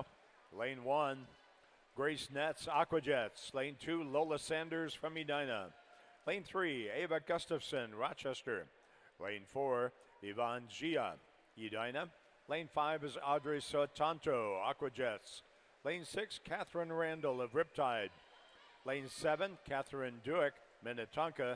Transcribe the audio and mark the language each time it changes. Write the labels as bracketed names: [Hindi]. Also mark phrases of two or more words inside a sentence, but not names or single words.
[English] Lane 1, Grace Nets, Aquajets. Lane 2, Lola Sanders from Edina. Lane 3, Ava Gustafson, Rochester. Lane 4, Yvonne Gia, Edina. Lane 5 is Audrey Sotanto, Aquajets. Lane 6, Catherine Randall of Riptide. Lane 7, Catherine Duick, Minnetonka.